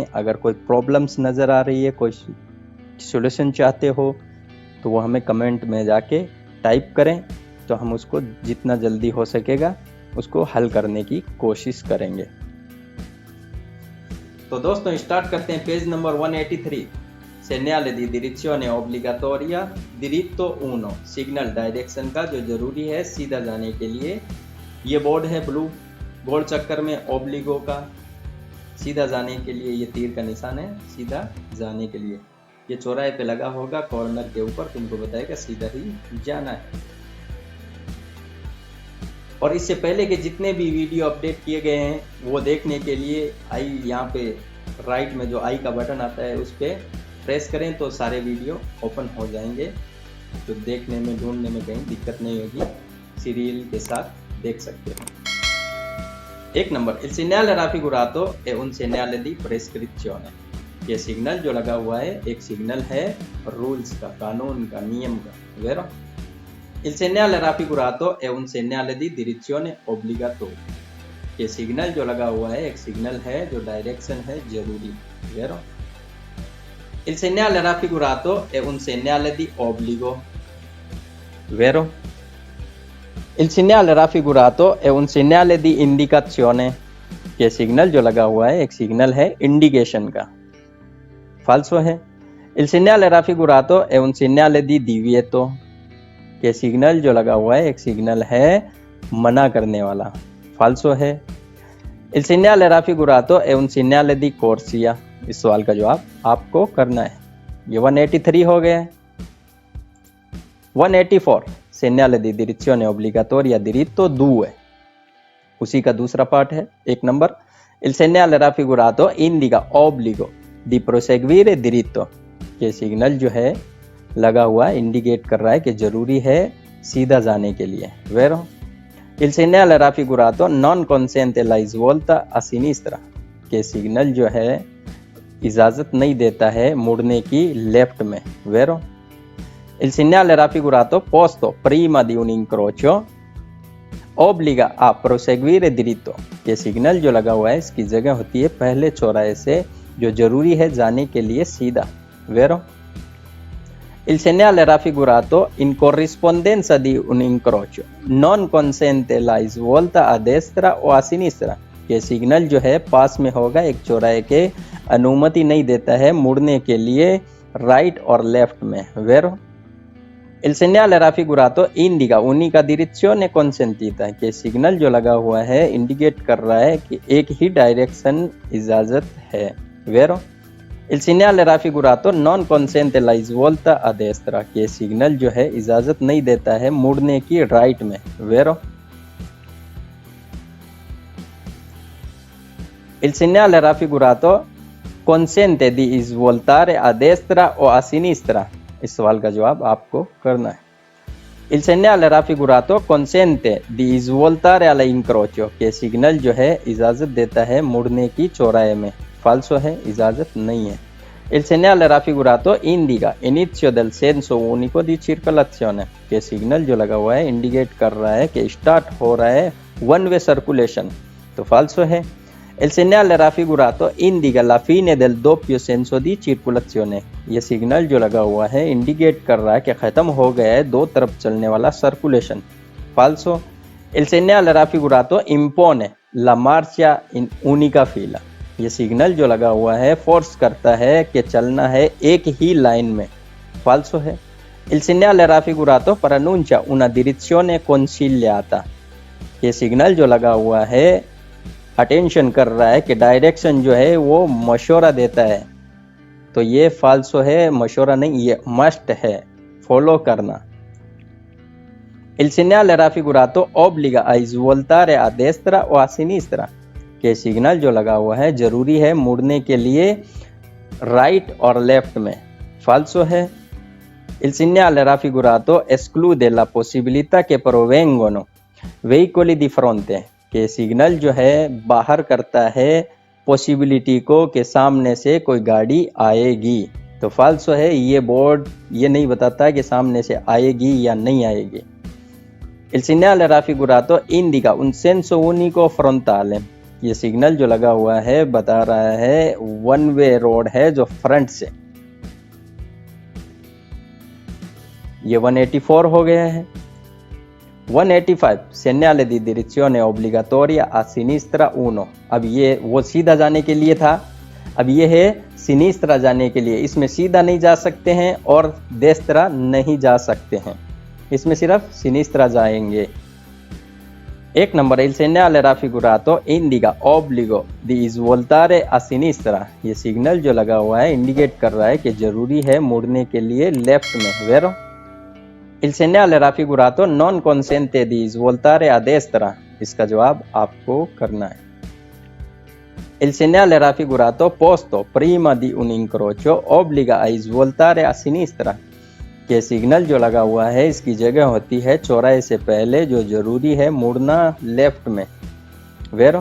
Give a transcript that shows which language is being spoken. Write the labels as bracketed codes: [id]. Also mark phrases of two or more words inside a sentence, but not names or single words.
[hi] अगर कोई प्रॉब्लम्स नज़र आ रही है, कोई सॉल्यूशन चाहते हो तो वो हमें कमेंट में जाके टाइप करें, तो हम उसको जितना जल्दी हो सकेगा उसको हल करने की कोशिश करेंगे। तो दोस्तों स्टार्ट करते हैं [en] page number [hi] 183। [it] segnale di direzione obbligatoria diritto 1 [hi] सिग्नल डायरेक्शन का जो जरूरी है सीधा जाने के लिए। ये बोर्ड है ब्लू, गोल चक्कर में ओब्लिगो का सीधा जाने के लिए ये तीर का निशान है, सीधा जाने के लिए। ये चौराहे पे लगा होगा कॉर्नर के ऊपर, तुमको बताएगा सीधा ही जाना है। और इससे पहले के जितने भी वीडियो अपडेट किए गए हैं वो देखने के लिए आई यहाँ पे राइट में जो आई का बटन आता है उस पर प्रेस करें तो सारे वीडियो ओपन हो जाएंगे, तो देखने में ढूंढने में कहीं दिक्कत नहीं होगी, सीरियल के साथ देख सकते हो। एक नंबर, [it] il segnale raffigurato è un segnale di prescrizione। [hi] ये सिग्नल जो लगा हुआ है एक सिग्नल है रूल्स का, कानून का, नियम का, वेरो। [it] Il segnale raffigurato è un segnale di direzione obbligatoria। [hi] ये सिग्नल जो लगा हुआ है एक सिग्नल है जो डायरेक्शन है जरूरी, वेरो। [it] Il segnale raffigurato è un segnale di obbligo, vero? Il segnale raffigurato è un segnale di indicazione। [hi] ये सिग्नल जो लगा हुआ है एक सिग्नल है इंडिकेशन का, फाल्सो है। [it] Il segnale raffigurato è un segnale di divieto। [hi] ये सिग्नल जो लगा हुआ है एक सिग्नल है मना करने वाला, फाल्सो है। [it] Il segnale raffigurato è un segnale di corsia। [hi] इस सवाल का जवाब आपको करना है। ये 183 हो गया है। [it] 184 segnale di direzione obbligatoria diritto 2, [hi] उसी का दूसरा पार्ट है। एक नंबर, [it] il segnale raffigurato indica obbligo di proseguire diritto। [hi] ये सिग्नल जो है लगा हुआ इंडिकेट कर रहा है कि जरूरी है सीधा जाने के लिए, वेरो। [it] Il segnale raffigurato non consente la svolta a sinistra। [hi] के सिग्नल जो है इजाजत नहीं देता है मुड़ने की लेफ्ट में, वेरो। [it] Il segnale raffigurato posto prima di un incrocio obbliga a proseguire diritto। [hi] ये सिग्नल जो लगा हुआ है इसकी जगह होती है पहले चौराहे से जो जरूरी है जाने के लिए सीधा, वेरो। [it] Il segnale raffigurato in corrispondenza di un incrocio non consente la svolta a destra o a sinistra। [hi] ये सिग्नल जो है पास में होगा एक चौराहे के, अनुमति नहीं देता है मुड़ने के लिए राइट और लेफ्ट में, वेरो। [it] Il segnale raffigurato indica unica direzione consentita। [hi] ये सिग्नल जो लगा हुआ है इंडिकेट कर रहा है कि एक ही डायरेक्शन इजाजत है, वेरो। [it] Il segnale raffigurato non consente la svolta a destra। [hi] ये सिग्नल जो है इजाजत नहीं देता है मुड़ने की राइट में, वेरो। [it] Il segnale raffigurato consente di svoltare a destra o a sinistra। [hi] इस सवाल का जवाब आपको करना है। [it] Il segnale raffigurato consente di svoltare all'incrocio। [hi] ये सिग्नल जो है इजाजत देता है मुड़ने की चौराहे में, फाल्सो है, इजाजत नहीं है। [it] Il segnale raffigurato indica inizio del senso unico di circolazione। [hi] ये सिग्नल जो लगा हुआ है इंडिकेट कर रहा है कि स्टार्ट हो रहा है [en] one way circulation, [hi] तो फाल्सो है। [it] Il segnale raffigurato indica la fine del doppio senso di circolazione। [hi] ये सिग्नल जो लगा हुआ है इंडिकेट कर रहा है कि खत्म हो गया है दो तरफ चलने वाला सर्कुलेशन, फाल्सो। [it] Il segnale raffigurato impone la marcia in unica fila। [hi] ये सिग्नल जो लगा हुआ है फोर्स करता है कि चलना है एक ही लाइन में, फाल्सो है। [it] Il segnale raffigurato preannuncia una direzione consigliata। [hi] ये सिग्नल जो लगा हुआ है अटेंशन कर रहा है, कि डायरेक्शन जो है वो मशवरा देता है, तो ये फाल्सो है, मशवरा नहीं, ये मस्ट है, फॉलो करना। [it] Il segnale raffigurato obbliga a svoltare a destra o a sinistra, [hi] के सिग्नल जो लगा हुआ है जरूरी है मुड़ने के लिए राइट और लेफ्ट में, फाल्सो है। [it] Il segnale raffigurato esclude la possibilità che provengono veicoli di fronte, [hi] के सिग्नल जो है बाहर करता है पॉसिबिलिटी को कि सामने से कोई गाड़ी आएगी, तो फाल्सो है, ये बोर्ड ये नहीं बताता कि सामने से आएगी या नहीं आएगी। [it] Il segnale raffigurato indica un senso unico frontale, [hi] ये सिग्नल जो लगा हुआ है बता रहा है [en] one way road [hi] है जो फ्रंट से। ये 184 हो गया है। [it] 185 segnale di direzione obbligatoria a sinistra 1, [hi] अब ये वो सीधा जाने के लिए था, अब ये है सिनिस्त्रा जाने के लिए, इसमें सीधा नहीं जा सकते हैं और देस्त्रा नहीं जा सकते हैं, इसमें सिर्फ सिनिस्त्रा जाएंगे। एक नंबर, [it] il segnale raffigurato indica obbligo di svoltare a sinistra, [hi] ये सिग्नल जो लगा हुआ है इंडिकेट कर रहा है कि जरूरी है मुड़ने के लिए लेफ्ट में, वेरो। [it] Il segnale raffigurato non consente di svoltare a destra, [hi] इसका जवाब आपको करना है। [it] Il segnale raffigurato posto prima di un incrocio obbliga a svoltare a sinistra, [hi] के सिग्नल जो लगा हुआ है इसकी जगह होती है चौराहे से पहले, जो जरूरी है मुड़ना लेफ्ट में, वेरो।